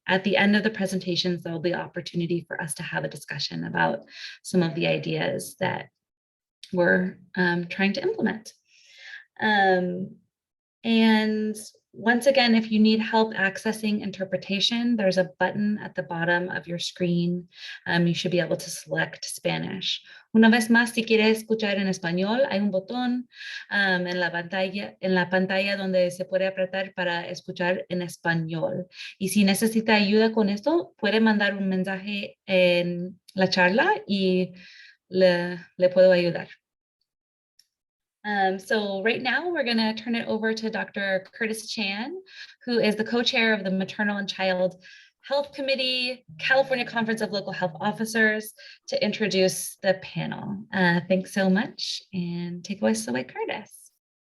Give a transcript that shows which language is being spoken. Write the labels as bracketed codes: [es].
[en] At the end of the presentations, there'll be opportunity for us to have a discussion about some of the ideas that we're trying to implement. And once again, if you need help accessing interpretation, there's a button at the bottom of your screen. You should be able to select Spanish. [es] Una vez más, si quieres escuchar en español, hay un botón en la pantalla donde se puede apretar para escuchar en español. Y si necesita ayuda con esto, puede mandar un mensaje en la charla y le puedo ayudar. [en] So right now we're going to turn it over to Dr. Curtis Chan, who is the co-chair of the Maternal and Child Health Committee, California Conference of Local Health Officers, to introduce the panel. Thanks so much, and take us away, Curtis.